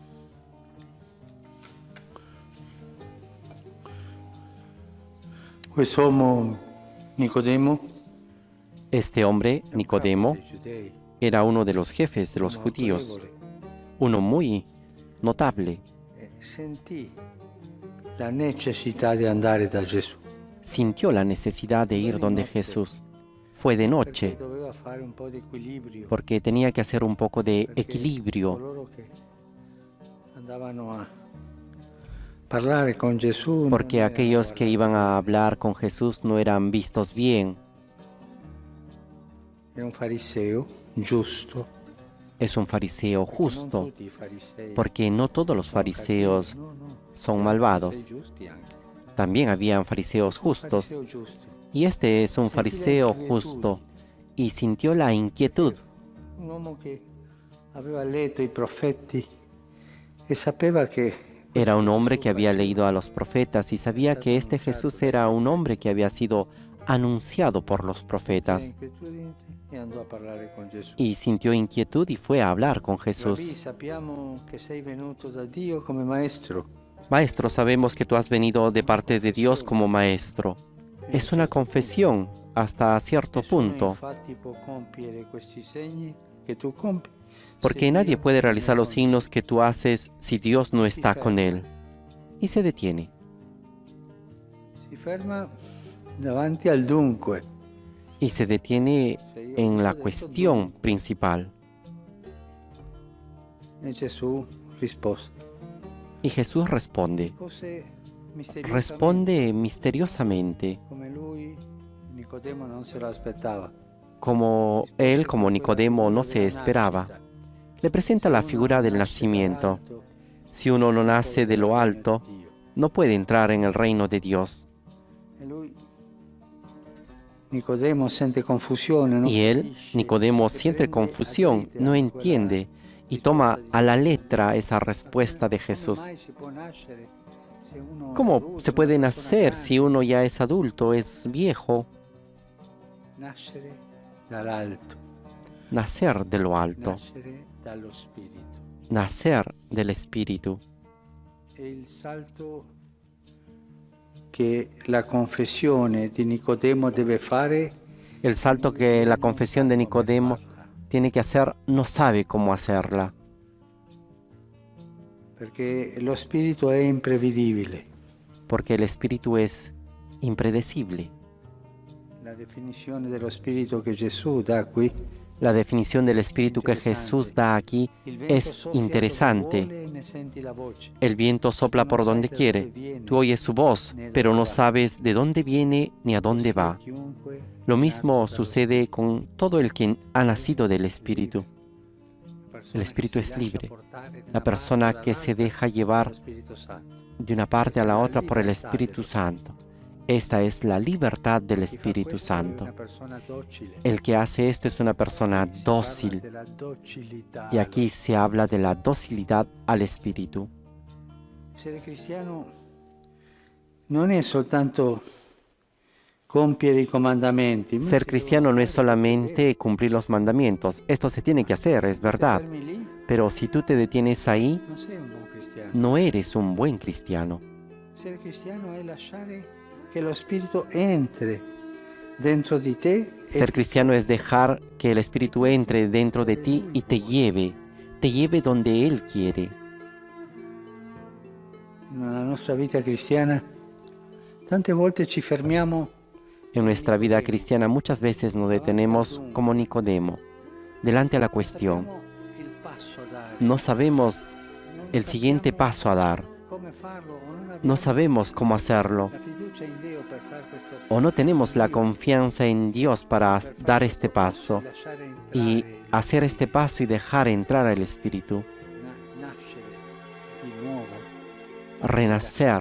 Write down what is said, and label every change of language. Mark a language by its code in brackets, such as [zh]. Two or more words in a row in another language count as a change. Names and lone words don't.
[it] Quest'uomo Nicodemo [es] Este hombre, Nicodemo, era uno de los jefes de los judíos, uno muy notable. [it] sentì la necessità di andare da Gesù. [es] Sintió la necesidad de ir donde Jesús. Fue de noche, [it] Perché doveva fare un po' di equilibrio. [es] porque tenía que hacer un poco de [it] Perché [es] equilibrio, [it] coloro che andavano a parlare con Gesù [es] porque [it] non [es] aquellos [it] erano [es] que iban a hablar con Jesús no eran vistos bien. [it] È un fariseo giusto. [es] Es un fariseo [it] Non [es] justo, [it] tutti i farisei [es] porque no todos los [it] sono [es] fariseos [it] cattivi, no, no. [es] son [it] C'erano [es] malvados. [it] farisei giusti anche. [es] También habían fariseos [it] Un [es] justos, [it] fariseo giusto. [es] y este es un Sentí la fariseo inquietud. justo, y sintió la inquietud. [it] Un uomo che aveva letto i profeti e sapeva che [es] Era un hombre que había leído a los profetas y sabía que este Jesús era un hombre que había sido anunciado por los profetas. [it] inquietudine e andò a parlare con Gesù. [es] Y sintió inquietud y fue a hablar con [it] Rabbi, [es] Jesús. [it] sappiamo che sei venuto da Dio come maestro. [es] Maestro, sabemos que tú has venido de parte de Dios como maestro. Es una confesión hasta cierto [it] Nessuno [es] punto, [it] infatti può compiere questi segni che tu compi. [es] porque [it] se [es] nadie [it] Dio [es] puede [it] non [es] realizar [it] è [es] los [it] con [es] signos que tú haces si Dios no está con él. Y se detiene. [it] te. Si ferma davanti al dunque. [es] Y se detiene [it] Se io [es] en [it] dico [es] la [it] detto [es] cuestión [it] dunque, [es] principal. [it] E Gesù rispose. [es] Y Jesús responde. [it] Rispose misteriosamente, [es] Responde misteriosamente, [it] come lui, Nicodemo non se lo aspettava. [es] como él, como Nicodemo, no se esperaba. Le presenta la figura del nacimiento. Si uno no nace de lo alto, no puede entrar en el reino de Dios. [it] E lui, Nicodemo sente confusione, non [es] Y él, [it] capisce, [es] Nicodemo, [it] e [es] siente [it] prende a [es] confusión, [it] lettera [es] no [it] quella [es] entiende y [it] risposta [es] toma [it] di [es] a la [it] Gesù. [es] letra esa respuesta de [it] Come [es] Jesús. [it] mai si può nascere [es] ¿Cómo se puede nacer si uno ya es adulto, es viejo? [it] Nascere dall'alto, [es] Nacer de lo alto, [it] nascere dallo Spirito. [es] nacer del Espíritu. [it] E il salto che la confessione di Nicodemo deve fare [es] El salto que la confesión de Nicodemo tiene que hacer, no sabe cómo hacerla, [it] perché lo spirito è imprevedibile. [es] porque el Espíritu es impredecible. [it] La definizione dello spirito che Gesù dà qui, [es] La definición del Espíritu que Jesús da aquí [it] il vento [es] es [it] soffia dove [es] interesante. [it] vuole e ne senti la voce. [es] El viento sopla por donde quiere. Tú oyes su voz, pero no sabes de dónde viene ni a dónde va. [it] Chiunque [es] Lo mismo sucede con todo el que ha nacido del Espíritu. El Espíritu es libre. La persona que se deja llevar de una parte a la otra por el Espíritu Santo. Esta es la libertad del Espíritu Santo. El que hace esto es una persona dócil. Y aquí se habla de la docilidad al Espíritu. [it] Essere cristiano non è soltanto compiere i comandamenti. [es] Ser cristiano no es solamente cumplir los mandamientos. Esto se tiene que hacer, es verdad. [it] Fermi lì, [es] Pero si tú te detienes ahí, [it] non sei un buon cristiano. [es] no eres un buen cristiano. [it] Essere cristiano è lasciare che lo spirito entri dentro di te [es] Ser cristiano es dejar que el Espíritu entre dentro de ti y te lleve donde Él quiere. [it] nella nostra vita cristiana tante volte ci fermiamo [es] En nuestra vida cristiana muchas veces nos detenemos como Nicodemo, delante a la cuestión. [it] sappiamo il passo a dare, [es] No sabemos [it] non [es] el siguiente [it] sappiamo [es] paso a dar. [it] come farlo, o non abbiamo [es] No sabemos cómo hacerlo. [it] la fiducia in Dio per fare questo [es] O no tenemos la confianza en Dios para dar este paso [it] lasciare entrare, [es] y hacer este paso y dejar entrar al Espíritu. [it] nascere di nuovo, [es] Renacer